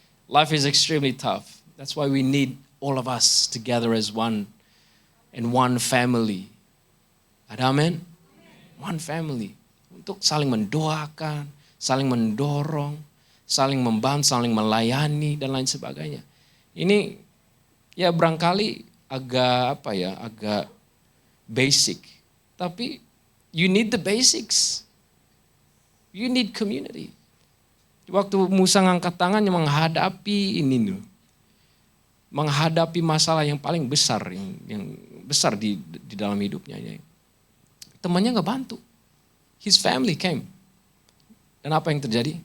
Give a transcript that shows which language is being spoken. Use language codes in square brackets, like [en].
[en] Life is extremely tough. That's why we need all of us together as one. And one family. [id] Ada amin? [en] One family. [id] Untuk saling mendoakan, saling mendorong, saling membantu, saling melayani, dan lain sebagainya. Ini ya barangkali agak basic. Tapi [en] you need the basics. You need community. [id] Waktu Musa ngangkat tangannya menghadapi ini dulu. Menghadapi masalah yang paling besar, yang besar di dalam hidupnya. Temannya gak bantu. [en] His family came. [id] Dan apa yang terjadi?